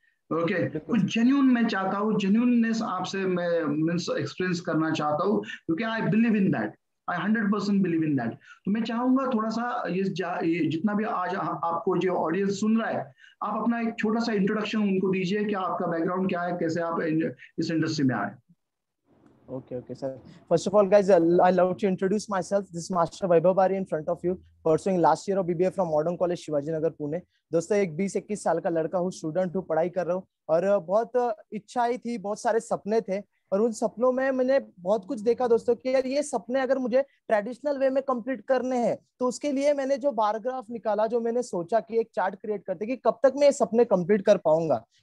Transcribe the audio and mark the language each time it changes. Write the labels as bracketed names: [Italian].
[Hindi] Okay, कुछ genuine मैं चाहता हूँ, जेन्यूननेस आपसे मैं मीन्स एक्सपीरियंस करना चाहता हूँ, क्योंकि [English] I believe in that, I 100% believe in that. [Hindi] तो मैं चाहूंगा थोड़ा सा ये जितना भी आज आपको जो ऑडियंस सुन रहा है, आप अपना एक छोटा सा इंट्रोडक्शन उनको दीजिए कि आपका बैकग्राउंड क्या है, कैसे आप इस इंडस्ट्री में आए। [English] Okay, sir. First of all, guys, I love to introduce myself. This is Master Vaibhav Bari in front of you, pursuing last year of BBA from Modern College Shivaji Nagar, Pune. [Hindi] दोस्तों, एक 20-21 साल का लड़का हूँ, student हूँ, पढ़ाई कर रहा हूँ, और बहुत इच्छाएं थी, बहुत सारे सपने थे, और उन सपनों में मैंने बहुत कुछ देखा दोस्तों कि यार ये सपने अगर मुझे ट्रेडिशनल वे में कंप्लीट करने हैं, तो उसके लिए मैंने जो बार ग्राफ निकाला, जो मैंने सोचा कि एक चार्ट क्रिएट करते कि कब तक मैं ये सपने कंप्लीट कर पाऊंगा।